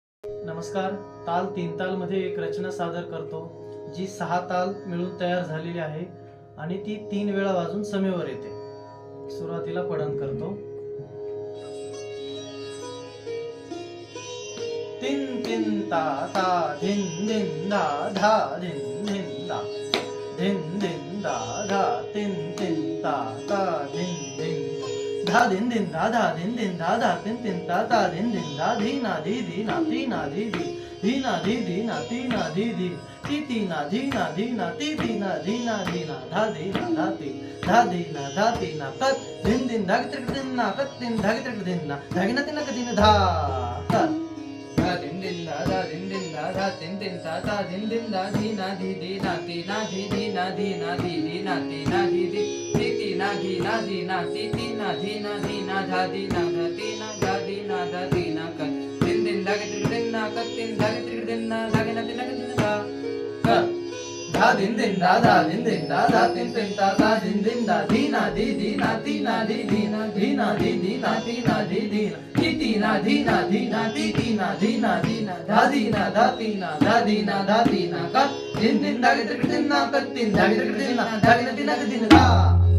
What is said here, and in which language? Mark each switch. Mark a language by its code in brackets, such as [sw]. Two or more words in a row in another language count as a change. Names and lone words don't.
[mr] नमस्कार. ताल तीन ताल मध्ये एक रचना सादर करतो जी 6 ताल मिळून तयार झालेली आहे आणि ती 3 वेळा वाजून समेवर येते. सुरुवातीला पठण करतो. तीन तीन ता ता धिन धिन धा धा धिन धिन धा धिन धिन धा धा तीन तीन ता ता धिन धिन धा धिन धिन धा धा धिन धिन धा धा तीन तीन ता ता धिन धिन धा धी ना धी धी ना ती ना धी धी ना धी धी ना ती ना धी धी ती ना धी ना धी ना ती धी ना धी ना धी ना धा धी ना धा ती धा धी ना धा ती ना कत धिन धिन धाग त्रिक दिन ना कत दिन धाग त्रिक दिन ना धागिना तीन कदीन धा कत धा दिन दिन धा दिन दिन धा तीन तीन ता ता दिन दिन धा धी ना धी धी ना ती ना धी धी ना धी ना धी धी ना ती ना धी धी ती ना धी ना धी ना ती ना धी ना धी ना धा धी ना धा ती ना धा धी ना धा धी ना कत दिन दिन धाग त्रिक दिन ना कत दिन धाग त्रिक दिन ना धागिना तीन कदीन धा कत धा दिन दिन धा दिन दिन धा तीन तीन ता ता दिन दिन धा धी ना धी धी ना ती ना धी धी ना धी ना धी धी ना ती ना धी धी ती ना धी ना धी ना ती ना धी ना धी ना धा धी ना धा ती ना धा धी ना धा ती ना कत दिन दिन धाग त्रिक दिन ना कत दिन धाग त्रिक दिन ना धागिना तीन कदीन धा